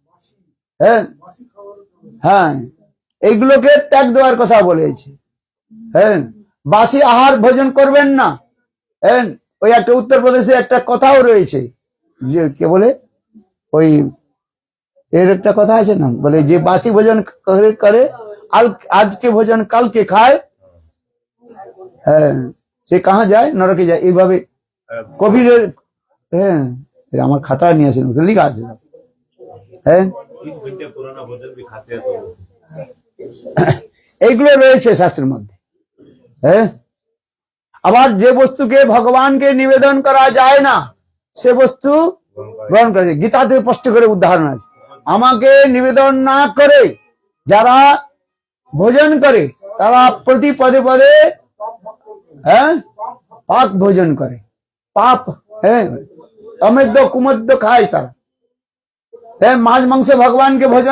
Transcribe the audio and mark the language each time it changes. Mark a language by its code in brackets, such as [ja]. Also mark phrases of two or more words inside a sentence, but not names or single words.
[bn] হ্যাঁ, এইগুলোকে ত্যাগ দেওয়ার কথা বলেছে। হ্যাঁ, বাসি আহার ভোজন করবেন না। ওই একটা উত্তরপ্রদেশে একটা কথাও রয়েছে যে কে বলে ওই এর একটা কথা আছে না, বলে যে বাসি ভোজন করে [hi] आज के भोजन कल के खाए [bn] হ্যাঁ সে কাহা যায় নরকে যায় এইভাবে কবির হ্যাঁ এটা আমার খাতা নিয়ে আসেন ওখানে লেখা আছে হ্যাঁ [hi] 20 घंटे पुराना भोजन भी खाते हैं तो [bn] এইগুলো রয়েছে শাস্ত্রের মধ্যে হ্যাঁ আবার যে বস্তুকে ভগবানকে নিবেদন করা যায় না সে বস্তু গ্রহণ করা যায় গীতাতে স্পষ্ট করে উদাহরণ আছে আমাকে নিবেদন না করে যারা ভোজন করে তারা প্রতি পদে পদে হ্যাঁ পাপ ভোজন করে পাপ হ্যাঁ অমেদ্য কুমদ্য খায় তারা হ্যাঁ মাছ মাংস ভগবানকে